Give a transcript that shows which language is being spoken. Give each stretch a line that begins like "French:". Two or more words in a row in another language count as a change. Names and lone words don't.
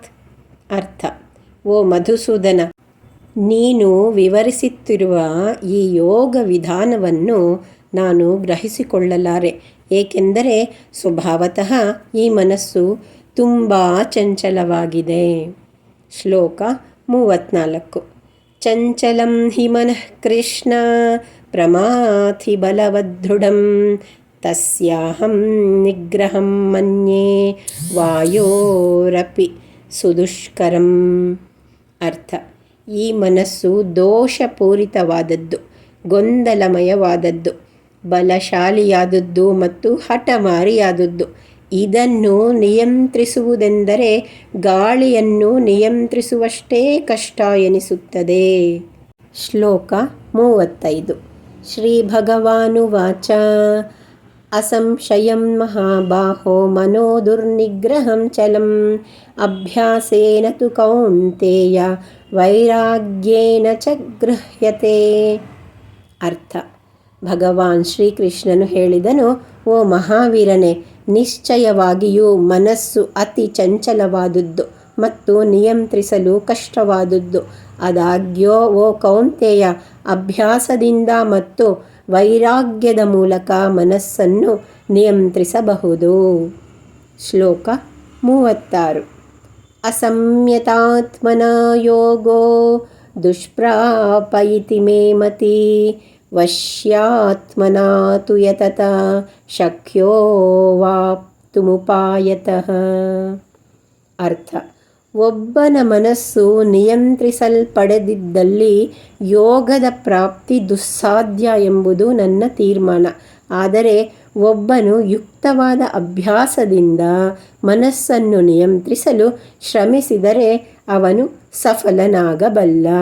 Kannada: ಅರ್ಥ: ಓ ಮಧುಸೂದನ, ನೀನು ವಿವರಿಸುತ್ತಿರುವ ಈ ಯೋಗ ವಿಧಾನವನ್ನು ನಾನು ಗ್ರಹಿಸಿಕೊಳ್ಳಲಾರೆ, ಏಕೆಂದರೆ ಸ್ವಭಾವತಃ ಈ ಮನಸ್ಸು ತುಂಬ ಚಂಚಲವಾಗಿದೆ.
Sanskrit: ಶ್ಲೋಕ 34. ಚಂಚಲಂ ಹಿ ಮನಃ ಕೃಷ್ಣ ಪ್ರಮಾಥಿ ಬಲವದೃಢಂ ತಸ್ಯಾಹಂ ನಿಗ್ರಹಂ ಮನ್ಯೇ ವಾಯೋರಪಿ ಸುದುಷ್ಕರಂ.
Kannada: ಅರ್ಥ: ಈ ಮನಸ್ಸು ದೋಷಪೂರಿತವಾದದ್ದು, ಗೊಂದಲಮಯವಾದದ್ದು, ಬಲಶಾಲಿಯಾದದ್ದು ಮತ್ತು ಹಠಮಾರಿಯಾದದ್ದು. ಇದನ್ನು ನಿಯಂತ್ರಿಸುವುದೆಂದರೆ ಗಾಳಿಯನ್ನು ನಿಯಂತ್ರಿಸುವಷ್ಟೇ ಕಷ್ಟ ಎನಿಸುತ್ತದೆ. ಶ್ಲೋಕ 35.
Sanskrit: ಶ್ರೀ ಭಗವಾನುವಾಚ ಅಸಂಶಯಂ ಮಹಾಬಾಹೋ ಮನೋ ದುರ್ನಿಗ್ರಹಂ ಚಲಂ ಅಭ್ಯಾಸೇನ ತು ಕೌಂತೇಯ ವೈರಾಗ್ಯೇನ ಚ ಗೃಹ್ಯತೆ.
Kannada: ಅರ್ಥ: ಭಗವಾನ್ ಶ್ರೀಕೃಷ್ಣನು ಹೇಳಿದನು, ಓ ಮಹಾವೀರನೇ, ನಿಶ್ಚಯವಾಗಿಯೂ ಮನಸ್ಸು ಅತಿ ಚಂಚಲವಾದುದು ಮತ್ತು ನಿಯಂತ್ರಿಸಲು ಕಷ್ಟವಾದುದು. ಆದಾಗ್ಯೂ ಓ ಕೌಂತೆಯ, ಅಭ್ಯಾಸದಿಂದ ಮತ್ತು ವೈರಾಗ್ಯದ ಮೂಲಕ ಮನಸ್ಸನ್ನು ನಿಯಂತ್ರಿಸಬಹುದು.
Sanskrit: ಶ್ಲೋಕ 36. ಅಸಂಯತಾತ್ಮನ ಯೋಗೋ ದುಷ್ಪ್ರಾಪ ಇತಿ ಮೇ ಮತಿ ವಶ್ಯಾತ್ಮನಾ ತು ಯತತ ಶಕ್ಯೋ ವಾಪ್ತುಮುಪಾಯತಃ.
Kannada: ಅರ್ಥ: ಒಬ್ಬನ ಮನಸ್ಸು ನಿಯಂತ್ರಿಸಲ್ಪಡದಿದ್ದಲ್ಲಿ ಯೋಗದ ಪ್ರಾಪ್ತಿ ದುಸ್ಸಾಧ್ಯ ಎಂಬುದು ನನ್ನ ತೀರ್ಮಾನ. ಆದರೆ ಒಬ್ಬನು ಯುಕ್ತವಾದ ಅಭ್ಯಾಸದಿಂದ ಮನಸ್ಸನ್ನು ನಿಯಂತ್ರಿಸಲು ಶ್ರಮಿಸಿದರೆ ಅವನು ಸಫಲನಾಗಬಲ್ಲ.